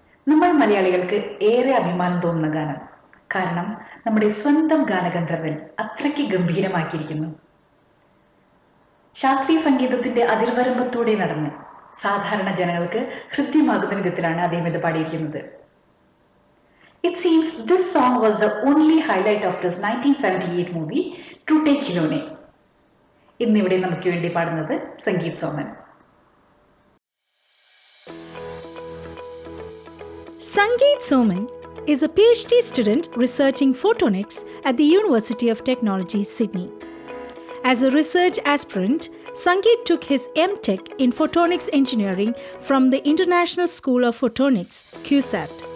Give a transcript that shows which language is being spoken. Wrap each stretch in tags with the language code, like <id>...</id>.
<ml>നമ്മൾ മലയാളികൾക്ക് ഏറെ അഭിമാനം തോന്നുന്ന ഗാനം. കാരണം നമ്മുടെ സ്വന്തം ഗാനഗന്ധർവൻ അത്രയ്ക്ക് ഗംഭീരമാക്കിയിരിക്കുന്നു. ശാസ്ത്രീയ സംഗീതത്തിന്റെ അതിർവരമ്പത്തൂടെ നടന്ന് സാധാരണ ജനങ്ങൾക്ക് ഹൃദ്യമാകുന്ന വിധത്തിലാണ് അദ്ദേഹം ഇത് പാടിയിരിക്കുന്നത്.</ml> <en>It seems this song was the only highlight of this 1978 movie Trute Khilone.</en> <ml>ഇന്നിവിടെ നമുക്ക് വേണ്ടി പാടുന്നത് Sangeeth Soman.</ml> <en>Sangeet Soman is a PhD student researching photonics at the University of Technology, Sydney. As a research aspirant, Sangeet took his M.Tech in Photonics Engineering from the International School of Photonics, QSAT.</en>